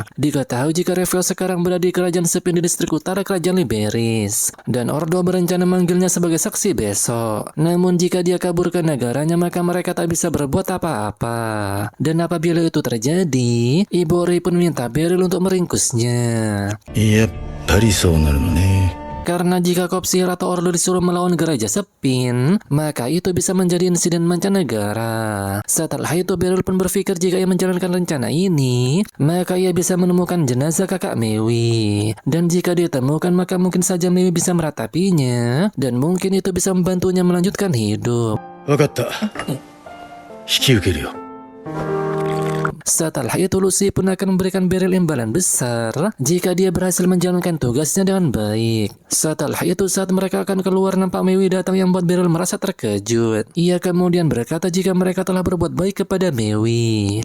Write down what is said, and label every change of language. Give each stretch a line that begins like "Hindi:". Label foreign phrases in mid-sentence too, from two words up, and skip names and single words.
Indonesian: Diketahui jika Reveo sekarang berada di kerajaan Spin di distrik utara kerajaan Liberis. Dan Ordo berencana memanggilnya sebagai saksi besok. Namun jika dia kabur ke negaranya, maka mereka tak bisa berbuat apa-apa. Dan apabila itu terjadi, Ibori pun minta Beryl untuk meringkusnya.
Japanese: やっぱりそうなるのね。
Indonesian: Karena jika korps sihir atau Ordo disuruh melawan gereja Spin, maka itu bisa menjadi insiden mancanegara. Setelah itu, Beryl pun berpikir jika ia menjalankan rencana ini, maka ia bisa menemukan jenazah kakak Mewi. Dan jika ditemukan, maka mungkin saja Mewi bisa meratapinya, dan mungkin itu bisa membantunya melanjutkan hidup.
Japanese: わかった。引き受けるよ。
Indonesian: Setelah itu, Lucy pun akan memberikan Beryl imbalan besar jika dia berhasil menjalankan tugasnya dengan baik. Setelah itu, saat mereka akan keluar, nampak Mewi datang yang membuat Beryl merasa terkejut. Ia kemudian berkata jika mereka telah berbuat baik kepada Mewi.